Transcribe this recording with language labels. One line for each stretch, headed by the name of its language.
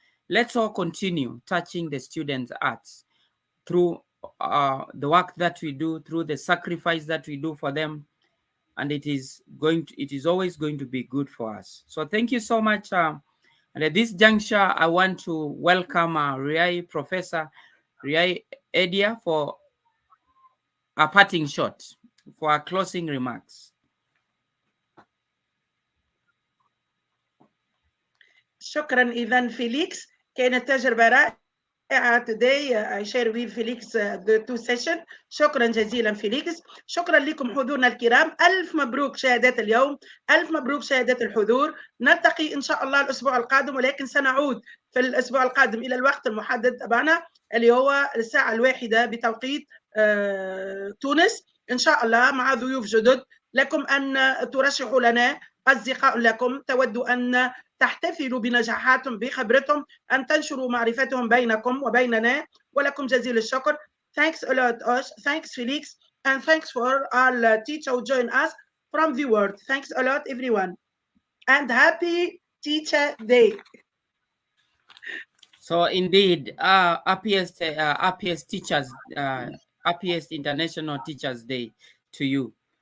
English: let's all continue touching the students' hearts through the work that we do, through the sacrifice that we do for them, and it is always going to be good for us. So thank you so much. And at this juncture, I want to welcome Professor Riai Edia for a parting shot, for our closing remarks.
Arabic: شكرا إذا فيليكس، كانت تجربة رائعة.
English: Today I share with Felix the two sessions.
Arabic: شكرا جزيلا فيليكس. شكرا لكم حضورنا الكرام. ألف مبروك شهادات اليوم، ألف مبروك شهادات الحضور. نلتقي إن شاء الله الأسبوع القادم، ولكن سنعود في الأسبوع القادم إلى الوقت المحدد تبعنا اللي هو الساعة 1 بتوقيت تونس إن شاء الله، مع ضيوف جدد. لكم أن ترشحوا لنا أصدقاء لكم تودوا أن تحتفلوا بنجاحاتهم بخبرتهم، أن تنشروا معرفتهم بينكم وبيننا، ولكم جزيل الشكر.
English: Thanks a lot, Osh. Thanks, Felix. And thanks for all teachers who join us from the world. Thanks a lot, everyone. And happy Teacher Day. So indeed, happiest teachers, happiest International Teachers Day to you.